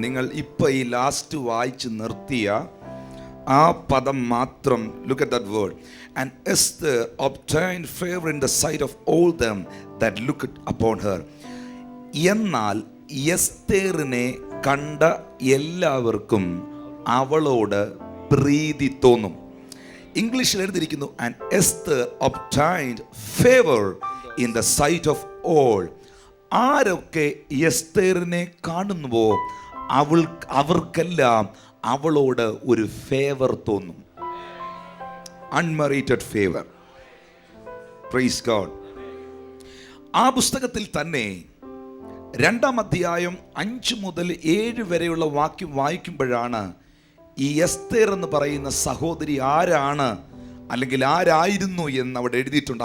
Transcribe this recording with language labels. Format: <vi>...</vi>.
<ml>നിങ്ങൾ ഇപ്പൊ ഈ ലാസ്റ്റ് വായിച്ച് നിർത്തിയ ആ പദം മാത്രം.</ml> <en>Look at that word. And Esther obtained favor in the sight of all them that looked upon her.</en> <ml>എന്നാൽ എസ്തേറിനെ കണ്ട എല്ലാവർക്കും അവളോട് പ്രീതി തോന്നും. ഇംഗ്ലീഷിൽ എഴുതിയിരിക്കുന്നു</ml> <en>And Esther obtained favor in the sight of all.</en> <ml>ആരൊക്കെ എസ്തേറിനെ കാണുന്നുവോ അവർക്കെല്ലാം അവളോട് ഒരു ഫേവർ തോന്നും.</ml> <en>Unmerited favour. Praise God.</en> <ml>ആ പുസ്തകത്തിൽ തന്നെ 2-ാം അധ്യായം 5 മുതൽ 7 വരെയുള്ള വാക്യം വായിക്കുമ്പോഴാണ് ഈ എസ്തേർ എന്ന് പറയുന്ന സഹോദരി ആരാണ്, അല്ലെങ്കിൽ ആരായിരുന്നു എന്ന് അവിടെ എഴുതിയിട്ടുണ്ട്.</ml>